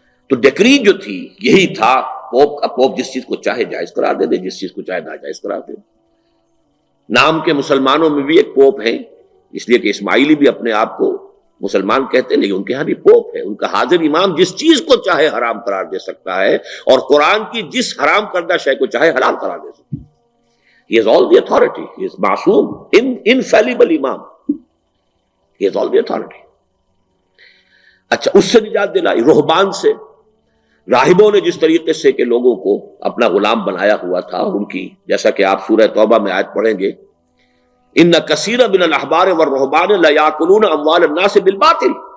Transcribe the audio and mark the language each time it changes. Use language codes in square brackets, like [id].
[ur] تو ڈیکری جو تھی یہی تھا. پوپ جس چیز کو چاہے جائز قرار دے دے، جس چیز کو چاہے ناجائز قرار دے دے. نام کے مسلمانوں میں بھی ایک پوپ ہے، اس لیے کہ اسماعیلی بھی اپنے آپ کو مسلمان کہتے ہیں، لیکن ان کے ہاں بھی پوپ ہے. ان کا حاضر امام جس چیز کو چاہے حرام قرار دے سکتا ہے اور قرآن کی جس حرام کردہ شے کو چاہے حلال قرار دے سکتا ہے. [en] He has all the authority. He is معصوم، infallible امام. He has all the authority. [ur] اچھا، اس سے نجات دلائی رہبان سے. راہبوں نے جس طریقے سے کہ لوگوں کو اپنا غلام بنایا ہوا تھا، ان کی جیسا کہ آپ سورہ توبہ میں آیت پڑھیں گے، [ar] ان کثیر من الاحبار والرہبان لیاکلون اموال الناس بالباطل.